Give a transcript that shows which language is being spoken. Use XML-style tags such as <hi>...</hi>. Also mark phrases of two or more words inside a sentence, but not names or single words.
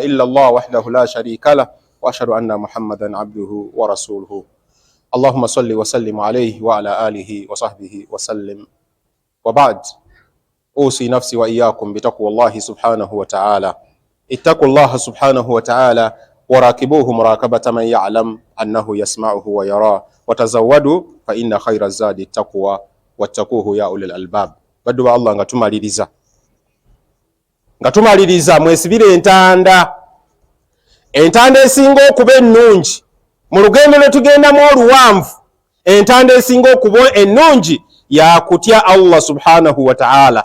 <ar>إلا الله وحده لا شريك له وأشهد أن محمدا عبده ورسوله اللهم صل وسلم عليه وعلى آله وصحبه وسلم وبعد أوصي نفسي وإياكم بتقوى الله سبحانه وتعالى اتقوا الله سبحانه وتعالى وراكبوه مراقبة من يعلم أنه يسمعه ويراه وتزودوا فإن خير الزاد التقوى واتقوه يا أولي الألباب.</ar> <lg>Baddu ba Allah nga tumaliriza mwesibire entanda esinga okuba ennungi mu lugendo lwe tugendamu oluwanvu. Entanda esinga okuba ennungi ya kutya</lg> <ar>الله سبحانه وتعالى.</ar>